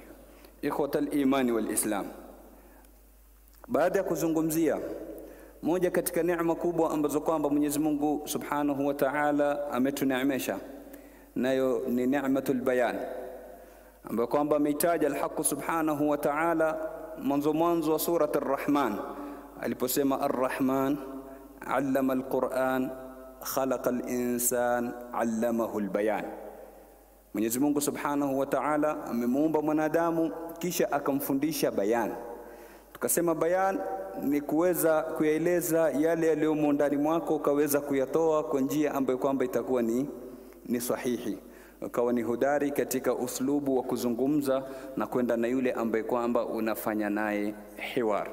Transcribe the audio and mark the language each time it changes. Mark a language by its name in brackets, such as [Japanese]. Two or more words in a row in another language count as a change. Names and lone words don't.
[Arabic] إخوة الإيمان والإسلام, [Swahili] baada ya kuzungumzia moja katika neema kubwa ambazo kwamba Mwenyezi Mungu [Arabic] سبحانه وتعالى [Swahili] ametuneemesha nayo ni [Arabic] نعمة البيان, [Swahili] ambayo kwamba ameitaja [Arabic] الحق سبحانه وتعالى [Swahili] mwanzo wa surat Ar-Rahman aliposema [Arabic] الرحمن علم القرآن خلق الإنسان علمه البيان. [Swahili] Mwenyezi Mungu [Arabic] سبحانه وتعالى [Swahili] amemuumba mwanadamu kisha akamfundisha bayan. Tukasema bayan ni kuweza kuyaeleza yale yaliyomo ndani mwako ukaweza kuyatoa kwa njia ambayo kwamba itakuwa ni sahihi, ukawa ni hodari katika uslubu wa kuzungumza na kwenda na yule ambaye kwamba unafanya naye hiwar.